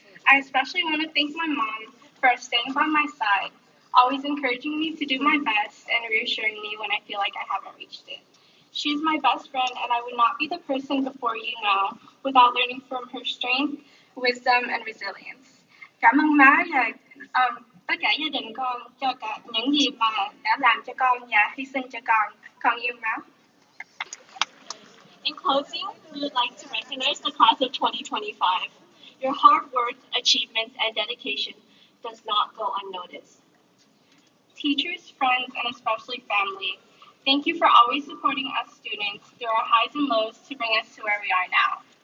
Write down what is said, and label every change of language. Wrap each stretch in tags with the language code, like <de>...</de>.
<en>I especially want to thank my mom for staying by my side, always encouraging me to do my best and reassuring me when I feel like I haven't reached it. She is my best friend, and I would not be the person before you now without learning from her strength, wisdom, and resilience.</en> <vi>Cảm ơn má và tất cả gia đình con cho cả những gì mà đã làm cho con và hy sinh cho con. Con yêu má.</vi> <en>In closing, we would like to recognize the class of 2025. Your hard work, achievements, and dedication does not go unnoticed. Teachers, friends, and especially family, thank you for always supporting us students through our highs and lows to bring us to where we are now.</en>